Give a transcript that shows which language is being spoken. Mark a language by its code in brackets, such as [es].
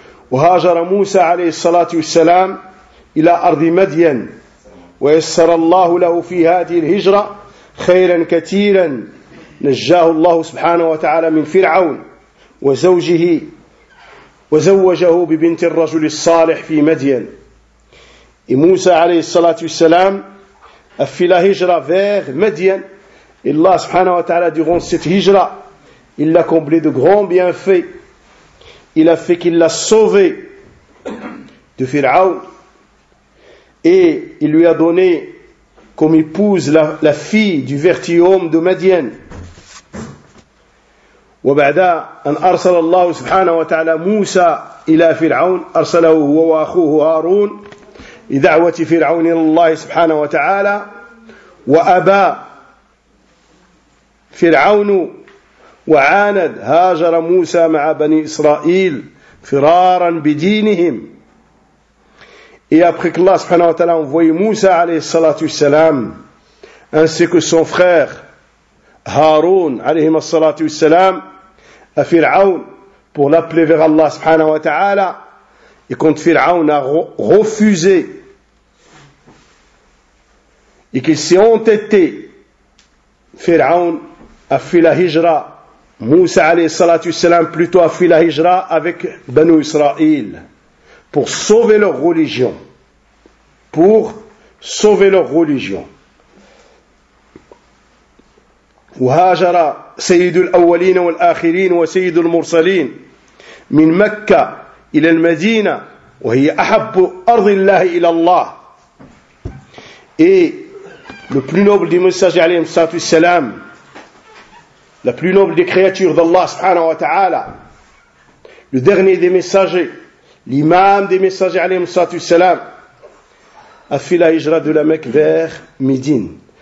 [ar] Wa hajara Moussa alayhi salatu wassalam ila ardi Madyan, wa yassara Allahu lahu fi hadhihi al-hijra khayran katiran, najjahu Allahu subhanahu wa ta'ala min Fir'aun وزوجه وزوجه ببنت الرجل الصالح في مدين. موسى عليه الصلاة والسلام في [fr] la hijra vers Madian. Allah subhanahu wa ta'ala, durant cette hijra, il l'a comblé de grands bienfaits. Il a fait qu'il l'a sauvé de Pharaon et il lui a donné comme épouse la fille du vertihomme de Madian. [ar] وبعد أن أرسل الله سبحانه وتعالى موسى إلى فرعون أرسله هو وأخوه هارون لدعوة فرعون إلى الله سبحانه وتعالى، وأبى فرعون وعاند هاجر موسى مع بني إسرائيل فرارا بدينهم. [fr] Et après que Allah subhanahu wa ta'ala a envoyé Moussa alayhi salatu wassalam, ainsi que son frère Haroun alayhi salatu wassalam, à Fir'aoun pour l'appeler vers Allah subhanahu wa ta'ala, et quand Fir'aoun a refusé et qu'il s'est entêté, Fir'aoun a fait la hijra. Moussa alayhi salatu wassalam plutôt a fait la hijra avec Banu Israël pour sauver leur religion. Pour sauver leur religion. [ar] وهاجر سيد الأولين والآخرين وسيد المرسلين من مكة إلى المدينة وهي أحب أرض الله إلى الله. [fr] Et le plus noble des messagers عليهم الصلاة والسلام, la plus noble des créatures d'Allah سبحانه وتعالى, le dernier des messagers, l'imam des messagers عليهم الصلاة والسلام, a fait la hijra de la Mecque vers Médine.